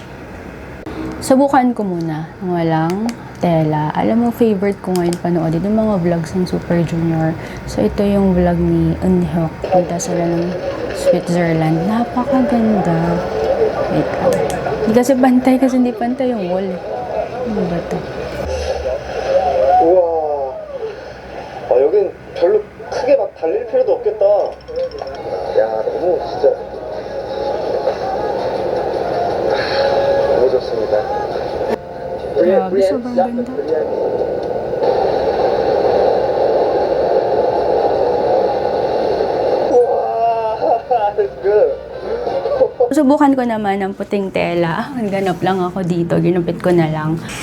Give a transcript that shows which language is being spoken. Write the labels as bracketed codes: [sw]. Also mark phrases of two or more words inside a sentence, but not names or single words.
[tl] Subukan ko muna ng walang tela. Alam mo, favorite ko ngayon panoodin yung mga vlogs ng Super Junior. So, ito yung vlog ni Eunhyuk. Punta sila ng Switzerland. Napakaganda. Wait lang. Hindi kasi pantay kasi hindi pantay yung wall. Ano ba ito? [ko] 우와. 여긴 별로 크게 막 달릴 필요도 없겠다. 야, 너무 진짜 너무 좋습니다. [tl] Grabe, sobrang ganda. Subukan ko naman ng puting tela. Ganap lang ako dito. Ginupit ko na lang.